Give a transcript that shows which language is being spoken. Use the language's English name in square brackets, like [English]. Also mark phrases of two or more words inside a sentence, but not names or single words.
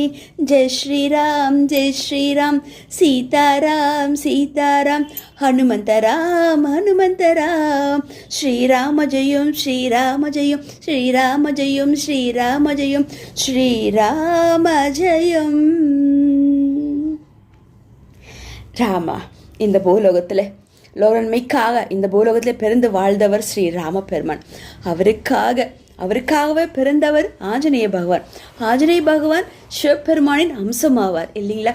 [Telugu] జై శ్రీరామ్ జై శ్రీరామ్, సీతారాం సీతారాం, హనుమంతరాం హనుమంతరాం. శ్రీరామ జయం శ్రీరామ జయం, శ్రీరామ జయం శ్రీరామ జయం, శ్రీరామ జయం. [Tamil] ராமா இந்த பூலோகத்தில் லோகன்மைக்காக இந்த பூலோகத்தில் பிறந்து வாழ்ந்தவர் ஸ்ரீ ராம பெருமான். அவருக்காக அவருக்காகவே பிறந்தவர் ஆஞ்சநேய பகவான். ஆஞ்சநேய பகவான் சிவபெருமானின் அம்சமாவார் இல்லைங்களா?